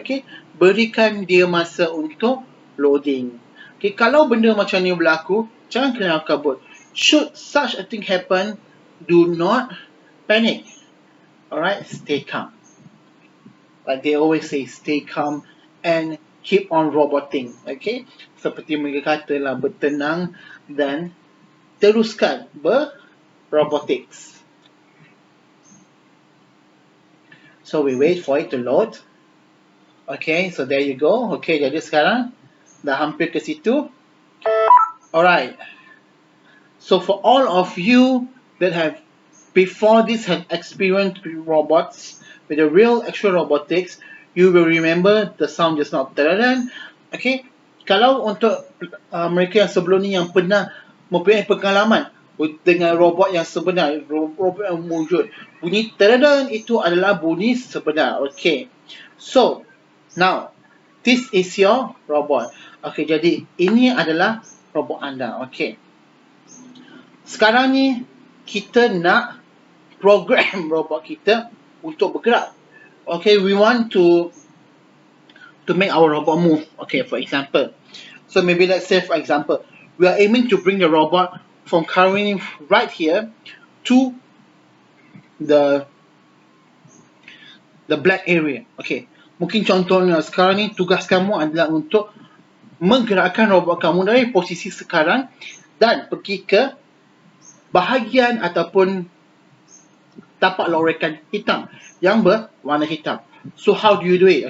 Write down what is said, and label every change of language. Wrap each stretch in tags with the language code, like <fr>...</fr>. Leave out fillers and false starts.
<ms>Okay, berikan dia masa untuk loading. Okay, kalau benda macam ni berlaku, jangan kena kabut.</ms> <en>Should such a thing happen, do not panic. Alright, stay calm. Like they always say, stay calm and keep on roboting.</en> <ms>Okay, seperti mereka katalah, bertenang dan teruskan robotics.</ms> <en>So we wait for it to load. Okay, so there you go.</en> <ms>Okay, jadi sekarang dah hampir ke situ. Alright,</ms> <en>So for all of you that have before this have experienced with robots, with the real actual robotics, you will remember the sound just now.</en> <ms>Tadadam. Okay, kalau untuk mereka yang sebelum ni yang pernah mempunyai pengalaman dengan robot yang sebenar, robot yang wujud, bunyi tadadam itu adalah bunyi sebenar.</ms> <en>Okay, so now this is your robot.</en> <ms>Okay, jadi ini adalah robot anda. Okay, sekarang ni kita nak program robot kita untuk bergerak.</ms> <en>Okay, we want to make our robot move. Okay, for example, so maybe let's say for example, we are aiming to bring the robot from currently right here to the black area.</en> <ms>Okay, mungkin contohnya sekarang ni tugas kamu adalah untuk menggerakkan robot kamu dari posisi sekarang dan pergi ke bahagian ataupun tapak lorekan hitam yang berwarna hitam.</ms> <en>So how do you do it?</en>